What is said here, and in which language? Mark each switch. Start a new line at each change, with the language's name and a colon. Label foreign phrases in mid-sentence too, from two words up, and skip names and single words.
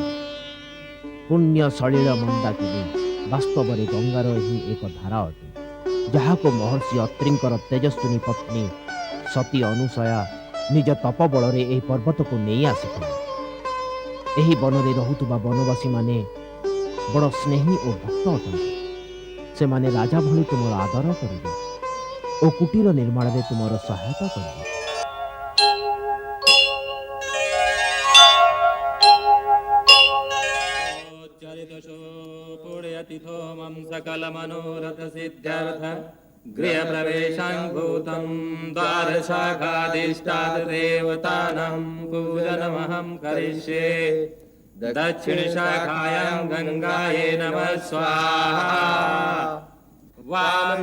Odia: ପୁଣ୍ୟ ସଳିଳ ମନ୍ଦାକିନୀ ବାସ୍ତବରେ ଗଙ୍ଗାର ହିଁ ଏକ ଧାରା ଅଟେ, ଯାହାକୁ ମହର୍ଷି ଅତ୍ରିଙ୍କର ତେଜସ୍ୱିନୀ ପତ୍ନୀ ସତୀ ଅନୁସୟା ନିଜ ତପବଳରେ ଏହି ପର୍ବତକୁ ନେଇ ଆସିଥିଲେ। ଏହି ବନରେ ରହୁଥିବା ବନବାସୀମାନେ ବଡ଼ ସ୍ନେହୀ ଓ ଭକ୍ତ ଅଟନ୍ତି। ସେମାନେ ରାଜା ଭଳି ତୁମର ଆଦର କରିବେ ଓ କୁଟୀର ନିର୍ମାଣରେ ତୁମର ସହାୟତା କରିବେ।
Sanskrit: गृहप्रवेशाङ्गूतं द्वारशाखाधिष्ठादेवतानां पूजनमहं करिष्ये दक्षिणशाखायां गङ्गायै नमः स्वाहा वाम